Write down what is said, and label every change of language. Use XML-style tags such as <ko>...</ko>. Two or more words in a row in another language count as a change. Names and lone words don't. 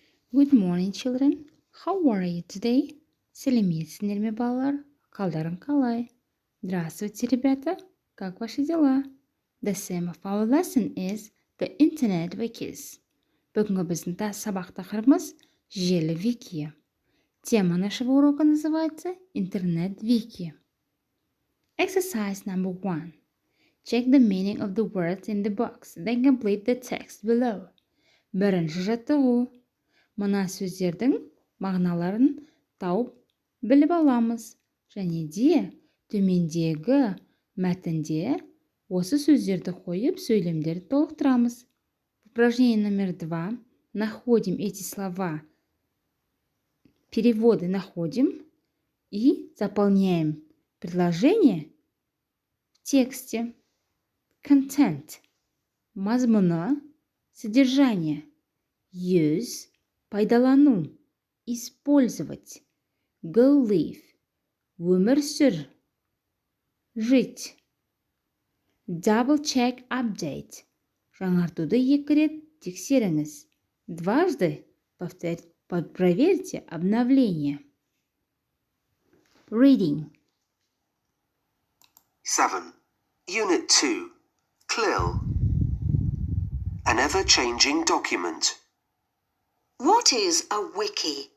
<en>Good morning, children. How are you today?</en> <kk>Сәлеметсіңдер ме, балалар? Қалдарың қалай?</kk> <ru>Здравствуйте, ребята. Как ваши дела?</ru> <en>The theme of our lesson is the internet wikis.</en> <kk>Бүгінгі біздің сабақ тақырыбымыз желі вики.</kk> <ru>Тема нашего урока называется интернет-вики.</ru> <en>Exercise number 1. Check the meaning of the words in the box, then complete the text below.</en> <kk>Бірінші жаттығу. Мына сөздердің мағыналарын тауып біліп аламыз. Және де төмендегі мәтінде осы сөздерді қойып сөйлемдерді толықтырамыз.</kk> <ru>Упражнение номер 2. Находим эти слова. Переводы находим и заполняем предложение в тексте.</ru> <kk>Content. Мазмұны, содержание. Use. Пайдалану.</kk> <ru>Использовать.</ru> <en>Go live.</en> <kk>Өмір сүр.</kk> <ru>Жить.</ru> <en>Double check update.</en> <kk>Жаңартуды 2 рет тексеріңіз.</kk> <ru>Дважды проверьте обновление.</ru> <en>Reading. 7. Unit 2. CLIL. An ever-changing document. What is a wiki?</en>